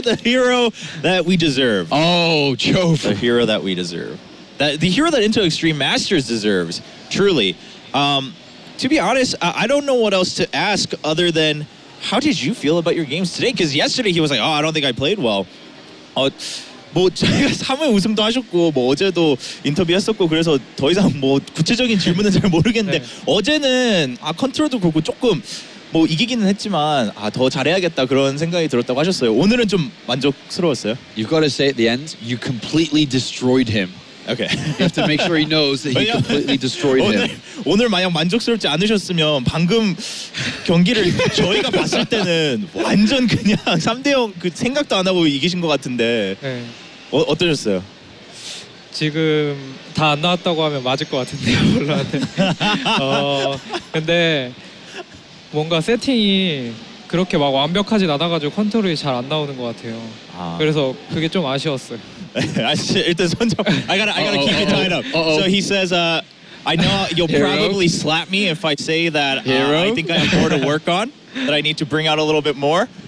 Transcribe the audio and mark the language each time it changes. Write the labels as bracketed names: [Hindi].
[English] The herO that we deserve. Oh, Chobra. The herO that we deserve. The herO that Intel Extreme Masters deserves, truly. To be honest, I don't know what else to ask other than, how did you feel about your games today? Because yesterday he was like, oh, I don't think I played well. [Korean] 뭐 저희가 3회 우승도 하셨고 뭐 어제도 인터뷰했었고 그래서 더 이상 뭐 구체적인 질문은 잘 모르겠는데 네. 어제는 컨트롤도 그렇고 조금 뭐 이기기는 했지만 더 잘해야겠다 그런 생각이 들었다고 하셨어요. 오늘은 좀 만족스러웠어요. [English] You've got to say at the end, you completely destroyed him. [Korean] 오케이. [English] You have to make sure he knows that he completely destroyed him. [Korean] 오늘 만약 만족스럽지 않으셨으면 방금 경기를 저희가 봤을 때는 완전 그냥 3대0 그 생각도 안 하고 이기신 것 같은데 네. 어떠셨어요? 지금 다 안 나왔다고 하면 맞을 것 같은데요, 물론한테. 근데 뭔가 세팅이 그렇게 막 완벽하진 않아가지고 컨트롤이 잘 안 나오는 것 같아요. 그래서 그게 좀 아쉬웠어요. 일단 손잡. [English] I gotta keep you tied up. So he says, I know you'll probably slap me if I say that I think I have more to work on, that I need to bring out a little bit more.